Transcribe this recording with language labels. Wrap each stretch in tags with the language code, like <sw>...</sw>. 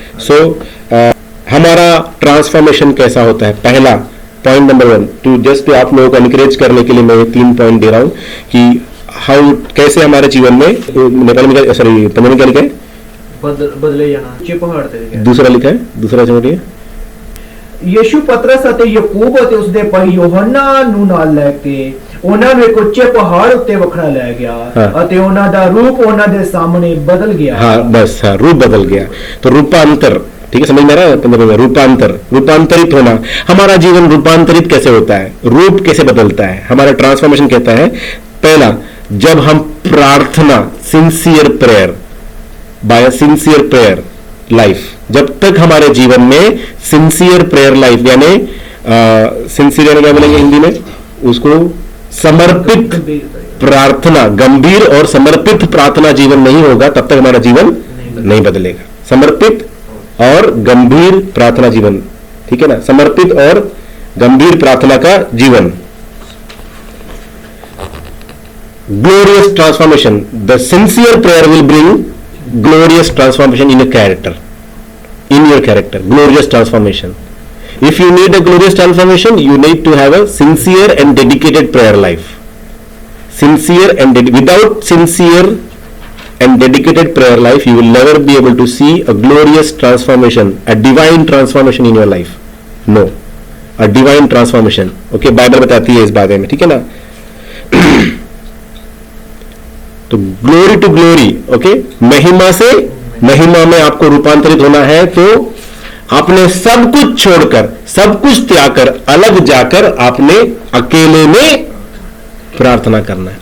<hi>सो हमारा ट्रांसफॉर्मेशन कैसा होता है? पहला पॉइंट नंबर 1, टू जस्ट आप लोगों को एनकरेज करने के लिए मैं 3 पॉइंट दे रहा हूं कि हाउ, कैसे हमारे जीवन में, नेपाल में, सॉरी पंजाबी में क्या लिखा है?</hi> <pa>बदले जाना, ऊंचे पहाड़ ते।</pa> <hi>दूसरा लिखा है, दूसरा समझिए।</hi> <pa>यीशु पतरस ਅਤੇ ਯਾਕੂਬ ਅਤੇ ਉਸਦੇ ਭਾਈ ਯੋਹੰਨਾ ਨੂੰ ਨਾਲ ਲੈ ਕੇ ਉਹਨਾਂ ਨੂੰ ਇੱਕ ਉੱਚੇ ਪਹਾੜ ਉੱਤੇ ਵੱਖਰਾ ਲੈ ਗਿਆ ਅਤੇ ਉਹਨਾਂ ਦਾ ਰੂਪ ਉਹਨਾਂ ਦੇ ਸਾਹਮਣੇ ਬਦਲ ਗਿਆ।</pa> <hi>हाँ बस, हाँ, रूप बदल गया। तो रूपांतर, ठीक है, समझ में आ रहा है? पंजाबी में रूपांतर, रूपांतरित होना। हमारा जीवन रूपांतरित कैसे होता है? रूप कैसे बदलता है? हमारा ट्रांसफॉर्मेशन कहता है, पहला, जब हम प्रार्थना, sincere prayer,</hi> <en>by sincere prayer life,</en> <hi>जब तक हमारे जीवन में सिंसियर प्रेयर लाइफ, यानी सिंसियर क्या बोलेंगे हिंदी में उसको? समर्पित प्रार्थना, गंभीर और समर्पित प्रार्थना जीवन नहीं होगा, तब तक हमारा जीवन नहीं बदलेगा। समर्पित और गंभीर प्रार्थना जीवन, ठीक है ना? समर्पित और गंभीर प्रार्थना का जीवन।</hi> <en>Glorious transformation. The sincere prayer will bring glorious transformation in your character. In your character, glorious transformation. If you need a glorious transformation, you need to have a sincere and dedicated prayer life. Sincere and without sincere and dedicated prayer life, you will never be able to see a glorious transformation, a divine transformation in your life. No, a divine transformation.</en> <hi>Okay, Bible बताती है इस बारे में, ठीक है ना? तो</hi> <en>glory to glory,</en> <hi>okay, महिमा से महिमा में आपको रूपांतरित होना है तो आपने सब कुछ छोड़कर, सब कुछ त्याग कर, अलग जाकर आपने अकेले में प्रार्थना करना है।</hi>